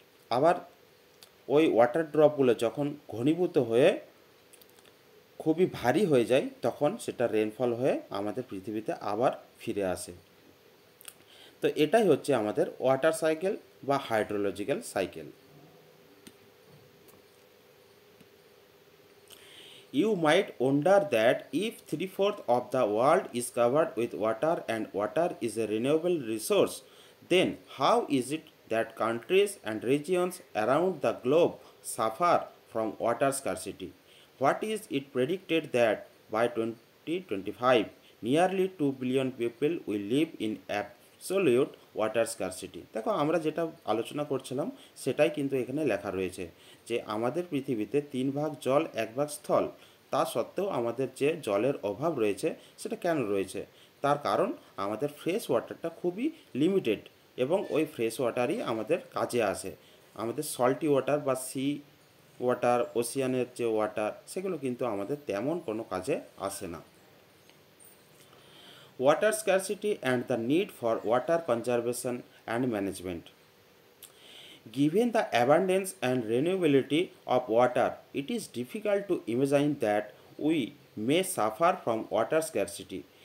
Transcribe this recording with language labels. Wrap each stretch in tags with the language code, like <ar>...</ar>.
<bn>আবার ওই ওয়াটার ড্রপগুলো যখন ঘনীভূত হয়ে খুবই ভারী হয়ে যায় তখন সেটা রেনফল হয়ে আমাদের পৃথিবীতে আবার ফিরে আসে। তো এটাই হচ্ছে আমাদের ওয়াটার সাইকেল বা hydrological cycle.</bn> <en>You might wonder that if 3/4 of the world is covered with water and water is a renewable resource, then how is it that countries and regions around the globe suffer from water scarcity? What is it predicted that by 2025 nearly 2 billion people will live in absolute water scarcity?</en> <bn>দেখো, আমরা যেটা আলোচনা করছিলাম সেটাই কিন্তু এখানে লেখা রয়েছে যে আমাদের পৃথিবীতে 3 ভাগ জল 1 ভাগ স্থল। তা সত্ত্বেও আমাদের যে জলের অভাব রয়েছে সেটা কেন রয়েছে? তার কারণ আমাদের ফ্রেশ ওয়াটারটা খুবই লিমিটেড, এবং ওই ফ্রেশ ওয়াটারই আমাদের কাজে আসে। আমাদের সল্টি ওয়াটার বা সি ওয়াটার, ওশিয়ানের যে ওয়াটার, সেগুলো কিন্তু আমাদের তেমন কোনো কাজে আসে না।</bn> <en>Water scarcity and the need for water conservation and management. Given the abundance and renewability of water, it is difficult to imagine that we may suffer from water scarcity.</en>